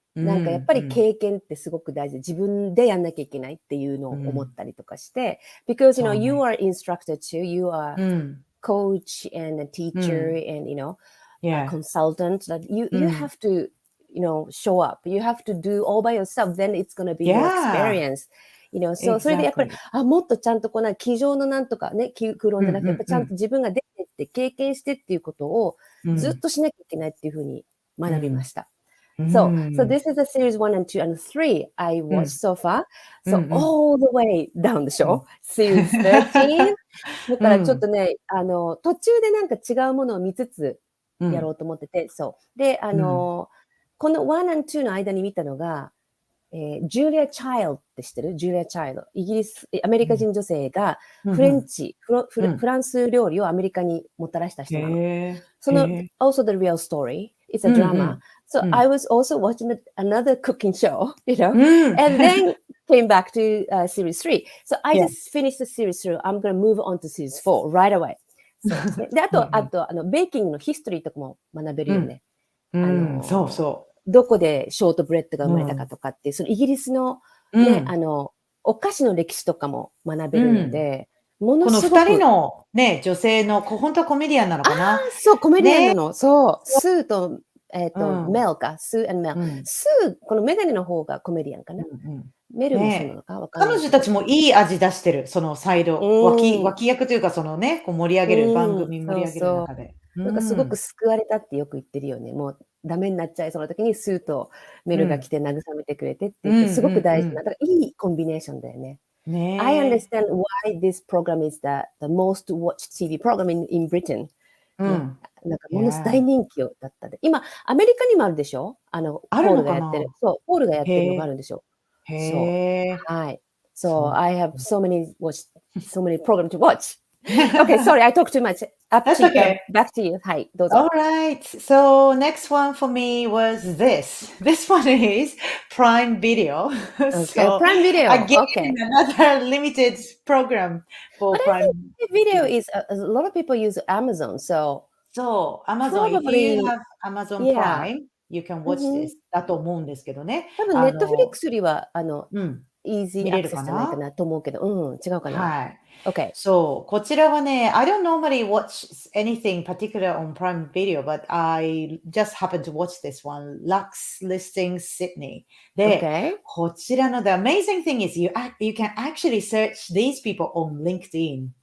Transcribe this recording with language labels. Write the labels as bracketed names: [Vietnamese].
[Japanese] なんかやっぱり経験ってすごく大事で、自分でやんなきゃいけないっていうのを思ったりとかして、 [English] because you are instructor too, you are coach and a teacher and a consultant, that you have to show up, you have to do all by yourself, then it's going to be your experience. [Japanese] それでやっぱり、もっとちゃんと机上のなんとかね、空論じゃなくて、やっぱちゃんと自分が出てって経験してっていうことをずっとしなきゃいけないっていうふうに学びました。 [English] So this is the series 1 and 2 and 3 I watched so far. So all the way down the show, series 13. [Japanese] だからちょっとね、途中でなんか違うものを見つつやろうと思ってて、そう。で、この1 and 2の間に見たのが、ジュリア・チャイルドって知ってる？ジュリア・チャイルド。アメリカ人女性がフレンチ、フランス料理をアメリカにもたらした人なの。 [English] その、also the real story. It's a drama. So I was also watching another cooking show, and then came back to series 3. So I just finished the series 3. I'm going to move on to series 4 right away. [Japanese] で、あと、ベーキングのヒストリーとかも学べるよね。そうそう。どこでショートブレッドが生まれたかとかっていう、そのイギリスのね、お菓子の歴史とかも学べるので、ものすごく。この二人のね、女性の、本当はコメディアンなのかな？そう、コメディアンなの。そう。スーと、メルか。スー&メル。スー、このメガネの方がコメディアンかな。メルもそうなのかわかんない。彼女たちもいい味出してる、そのサイド。脇役というか、そのね、盛り上げる、番組盛り上げる中で。なんかすごく救われたってよく言ってるよね。もうダメになっちゃいそうな時にスーとメルが来て慰めてくれてって言って、すごく大事な、だからいいコンビネーションだよね。 [English] I understand why this program is the most watched TV program in Britain. [Japanese] なんかものすごい大人気だったで。今、アメリカにもあるでしょ？ポールがやってる。そう、ポールがやってるのがあるんでしょ。そう。はい。 [English] So I have so many programs to watch. Okay, sorry, I talked too much. That's okay. Back to you. [Japanese] はい、どうぞ。 [English] All right. So next one for me was this. This one is Prime Video. So Prime Video. Again, another limited program for Prime Video is a lot of people use Amazon. So そう、Amazon, if you have Amazon Prime, you can watch this [Japanese] だと思うんですけどね。多分、Netflix よりは、easy 見れる [English] access [Japanese] かじゃないかな？なと思うけど、違うかな。はい。 [English] Okay. [Japanese] そう、こちらはね、 [English] I don't normally watch anything particular on Prime Video, but I just happened to watch this one, Lux Listing Sydney. [Japanese] で、 [English] Okay. [Japanese] こちらの [English] the amazing thing is you can actually search these people on LinkedIn.